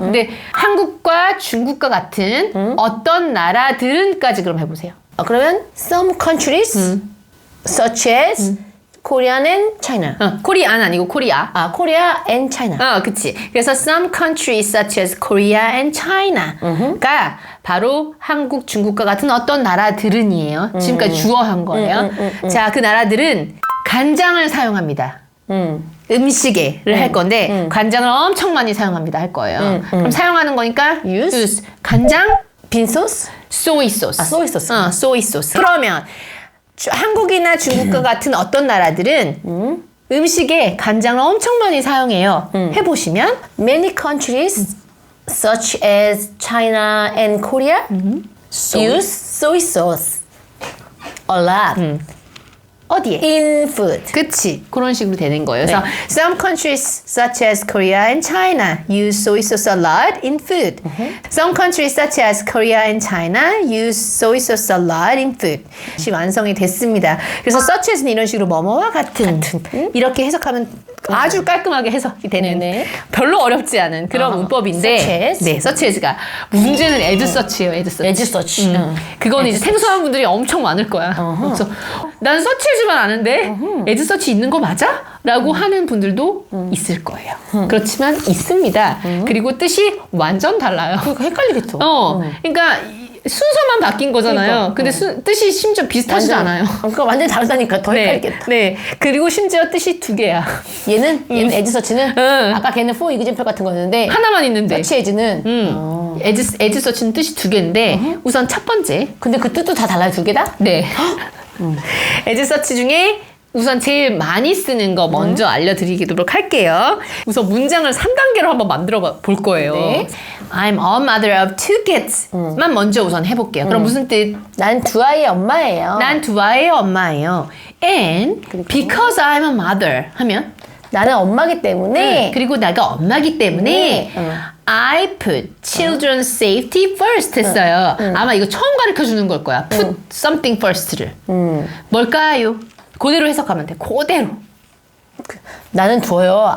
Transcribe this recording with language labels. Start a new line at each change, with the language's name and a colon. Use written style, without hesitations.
Korean: 근데 한국과 중국과 같은 어떤 나라들은까지 그럼 해보세요.
English: 그러면 some countries such as Korea and China.
Korean: 코리안 아니고 코리아.
English: Korea and China.
Korean: 그치. 그래서
English: some countries such as Korea and China
Korean: 가 바로 한국, 중국과 같은 어떤 나라들은이에요. 지금까지 주어한 거예요. 자, 그 나라들은 간장을 사용합니다. 음식에를 할 건데 간장을 엄청 많이 사용합니다 할 거예요. 그럼 사용하는 거니까 use 간장, 빈 소스? 소이 소스. 소이 소스. 소이 소스. 그러면 한국이나 중국과 같은 어떤 나라들은 음식에 간장을 엄청 많이 사용해요. 해보시면
English: Many countries such as China and Korea use soy sauce a lot
Korean: 어디에?
English: in food.
Korean: 그치. 그런 식으로 되는 거예요.
English: 그래서 some countries such as Korea and China use soy sauce a lot in food. Some countries such as Korea and China use soy sauce a lot in food.
Korean: 완성이 됐습니다. 그래서 such as는 이런 식으로 뭐뭐와 같은 이렇게 해석하면 아주 깔끔하게 해석이 되는 네네. 별로 어렵지 않은 그런 문법인데
English: such as.
Korean: 네, such as가 문제는 as such예요.
English: as such. as such.
Korean: 그건 이제 생소한 분들이 엄청 많을 거야. 그래서 난 search as만 아는데 as such 있는 거 맞아? 라고 하는 분들도 있을 거예요. 그렇지만 있습니다. 그리고 뜻이 완전 달라요. 그러니까 헷갈리겠죠. 그러니까 순서만 바뀐 거잖아요. 그러니까. 근데 뜻이 심지어 비슷하지도 않아요. 그러니까 완전히 다르다니까 더 헷갈리겠다. 네. 그리고 심지어 뜻이 두 개야. 얘는 as such는 아까 걔는
English: for example
Korean: 같은 거였는데 하나만 있는데. such as는 as such는 뜻이 두 개인데 우선 첫 번째. 근데 그 뜻도 다 달라요, 두 개 다? 네. as such 중에 우선 제일 많이 쓰는 거 먼저 알려드리도록 할게요. 우선 문장을 3단계로 한번 만들어 볼 거예요. 네.
English: I'm a mother of two kids만 먼저 우선 해볼게요.
Korean: 그럼 무슨 뜻? 난 두 아이의 엄마예요. 난 두 아이의 엄마예요.
English: And because I'm a mother 하면
Korean: 나는 엄마기 때문에 그리고 내가 엄마기 때문에
English: I put children's safety first
Korean: 했어요. 아마 이거 처음 가르쳐 주는 걸 거야.
English: Put something first
Korean: 를. 뭘까요? 그대로 해석하면 돼. 그대로. 나는 두어요.